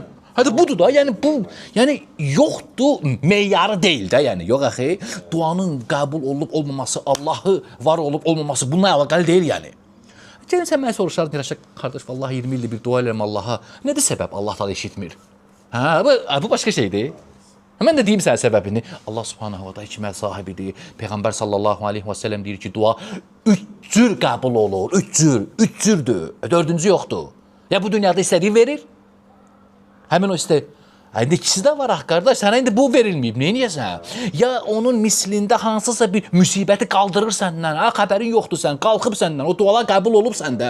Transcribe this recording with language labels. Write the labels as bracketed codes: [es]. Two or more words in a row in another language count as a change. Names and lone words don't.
[az] Hətta budur da, yəni bu, yəni yoxdur, meyarı deyil də, yəni yox axı. Duanın qəbul olub olmaması, Allahı var olub olmaması bununla əlaqəli deyil yəni. Gəlin sən mənə soruşardın, deyirək, qardaş, vallahi 20 ildir bir dua edirəm Allaha. Nədir səbəb Allah da eşitmir? Hə, bu başqa şeydir. Mən də deyim sənə səbəbini. [ar] الله سبحانه وتعالى [az] hikmət sahibidir. Peyğəmbər [ar] صلى الله عليه وسلم [az] deyir ki, dua 3 cür qəbul olur. 3 cürdür. 4-cü yoxdur. Ya bu dünyada istədiyi verir. Həmin o istəyir. İndi ikisi də var, qardaş, sənə indi bu verilməyib, neyniyəsən? Ya onun mislində hansısa bir müsibəti qaldırır səndən, xəbərin yoxdur sən, qalxıb səndən, o dualar qəbul olub səndə.